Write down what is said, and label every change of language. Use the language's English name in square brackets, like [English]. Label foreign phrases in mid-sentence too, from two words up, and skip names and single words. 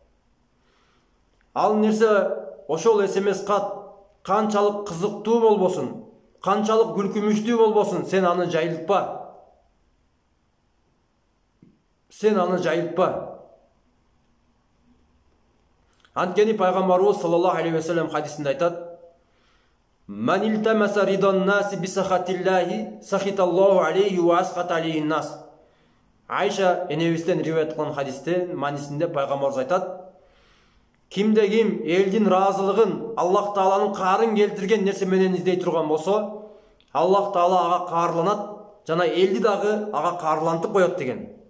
[Kyrgyz] Ал нерсе, ошол SMS кат канчалык кызыктуу болбосун, канчалык күлкүмүштүү болбосун, сен аны жайылтпа. Анткени пайгамбарыбыз [Arabic] صلى الله عليه وسلم [Kyrgyz] хадисинде айтат: [Arabic] "من التمس رضا الناس بسخط الله سخط الله عليه وأسخط عليه الناس." [Kyrgyz] Айша энебизден риwayat кылган хадистин маанисинде пайгамбарыбыз айтат: кимде ким элдин ыраазылыгын, Аллах Тааланын каарын келтирген нерсе менен издей турган болсо, Аллах Таала ага каарланат жана элди дагы ага каарлантып коет деген.